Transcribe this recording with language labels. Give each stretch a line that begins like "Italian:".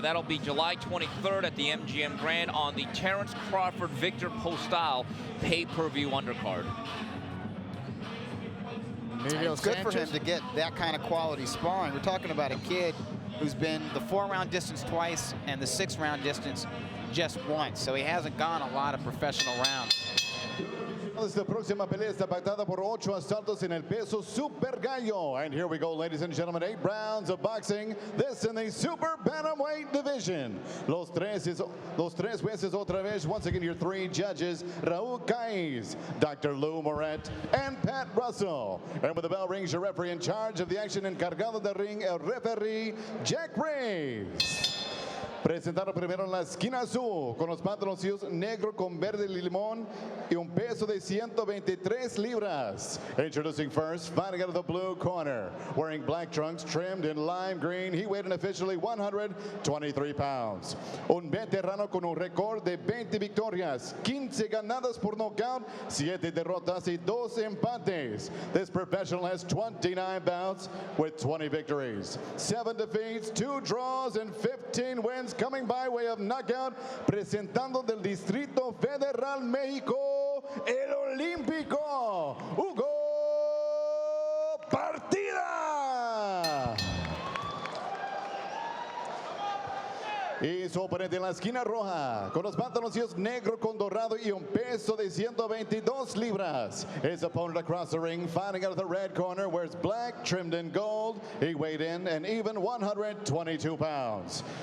English: That'll be July 23rd at the MGM Grand on the Terrence Crawford-Victor Postal pay-per-view undercard. Emilio It's good for him Sanchez. to get that kind of quality sparring. We're talking about a kid who's been the 4-round distance twice and the 6-round distance just once. So he hasn't gone a lot of professional rounds.
Spanish: Esta próxima pelea está pactada por 8 asaltos en el peso Super Gallo.
English: And here we go, ladies and gentlemen, 8 rounds of boxing. This in the Super Bantamweight division.
Spanish: Los tres jueces otra vez.
English: Once again, your 3 judges, Raul Caiz, Dr. Lou Moret, and Pat Russell. And with the bell rings, your referee in charge of the action,
Spanish: encargado del ring, el referee,
English: Jack Reyes.
Spanish: Presentaron primero en la esquina azul con los pantaloncillos negro con verde limón y un peso de 123 libras.
English: Introducing first, fighting out of the blue corner, wearing black trunks trimmed in lime green. He weighed in officially 123 pounds.
Spanish: Un veterano con un récord de 20 victorias, 15 ganadas por nocaut, 7 derrotas y 2 empates.
English: This professional has 29 bouts with 20 victories, 7 defeats, 2 draws, and 15 wins. Coming by way of knockout,
Spanish: presentando del Distrito Federal México, el olímpico, Hugo Partida. Y su oponente en la esquina roja, con los pantaloncillos negro con dorado y un peso de 122 libras.
English: His opponent across the ring, fighting out of the red corner, wears black, trimmed in gold. He weighed in an even 122 pounds.